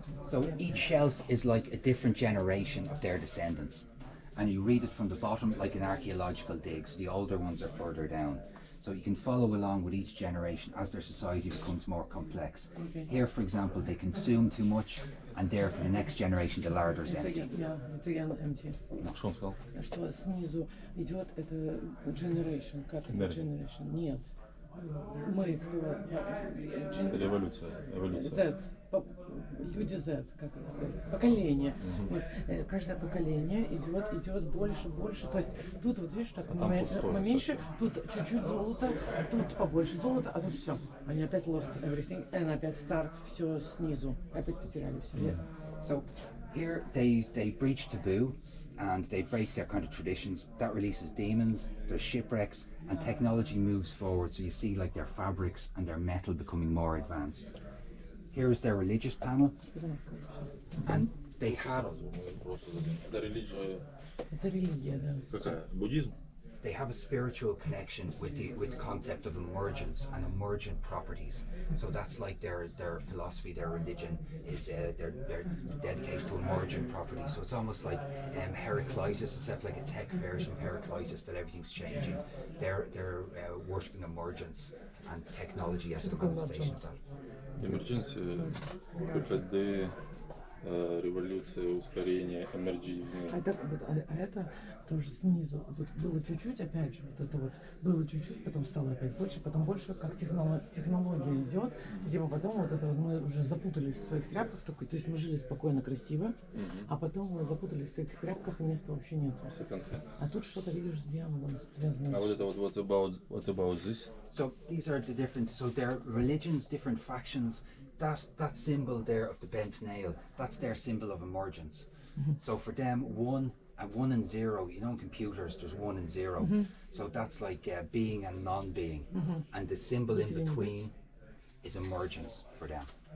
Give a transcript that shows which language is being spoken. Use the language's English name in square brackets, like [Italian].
[English] So each shelf is like a different generation of their descendants. And you read it from the bottom like an archaeological dig, so the older ones are further down. So you can follow along with each generation as their society becomes more complex. Here, for example, they consume too much, and there for the next generation the larder is empty. It's again empty. [Russian] Что он сказал? Что снизу идет это generation, как это generation? Нет. Мы кто? Эволюция. Z. Люди Z, как это сказать? Поколение. Вот, каждое поколение идет больше. То есть тут вот видишь, так поменьше, тут чуть-чуть золота, тут побольше золота, а тут все. Они опять [English] lost everything, [Russian] и опять старт, все снизу. Опять потеряли все. [English] So here they breach taboo and they break their kind of traditions. That releases demons, there's shipwrecks, and technology moves forward. So you see like their fabrics and their metal becoming more advanced. Here is their religious panel, and they have. [Russian] Это религия. Это религия, да. Какая? Буддизм? [English] They have a spiritual connection with the concept of emergence and emergent properties. So that's like their philosophy, their religion is their dedicated to emergent properties. So it's almost like Heraclitus, except like a tech version of Heraclitus that everything's changing. They're worshipping emergence and technology as the manifestation of that. [French] Emergence, le fait de [Russian] революция, ускорение, эмерджизм. Это тоже снизу. Вот было чуть-чуть, опять же, вот это вот было чуть-чуть, потом стало опять больше, потом больше, как технология идет, типа потом вот это вот мы уже запутались в своих тряпках, только, то есть мы жили спокойно, красиво, а потом мы запутались в своих тряпках, и места вообще нет. А тут что-то видишь с дьяволом связано. А вот это вот [English] what about this? So these are the different, so their religions, different factions. That symbol there of the bent nail, that's their symbol of emergence. So for them, one and zero, you know, in computers there's 1 and 0. So that's like being and non-being, and the symbol in between is emergence for them.